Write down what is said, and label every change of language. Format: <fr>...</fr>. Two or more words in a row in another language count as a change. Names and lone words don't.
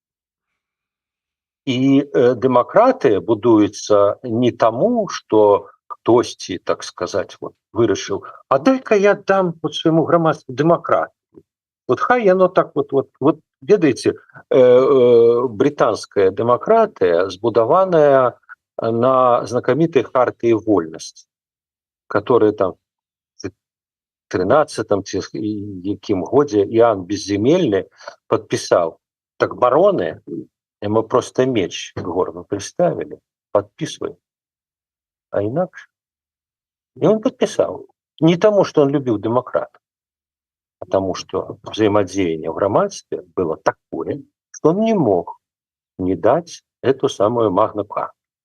<be>І дэмакратыя будуецца не таму, што хтосьці,</be> <ru>так сказать,</ru> <be>вот, вырашыў, а дай-ка я дам вот свайму грамадству дэмакратію. Вот хай яно так вот ведаеце, британская дэмакратыя збудаваная на знакамітай хартыі вольнасці,</be> <ru>которая там в 13-м</ru> <be>ці якім</be> <ru>годзе Іоанн Безземельны подпісаў.</ru> <be>Так бароны,</be> <ru>ему просто меч к горлу приставили, подписывай. А инакше. И он подписал. Не тому, что он любил демократов, а тому, что взаимодействие в громадстве было такое, что он не мог не дать эту самую магну-карту.</ru>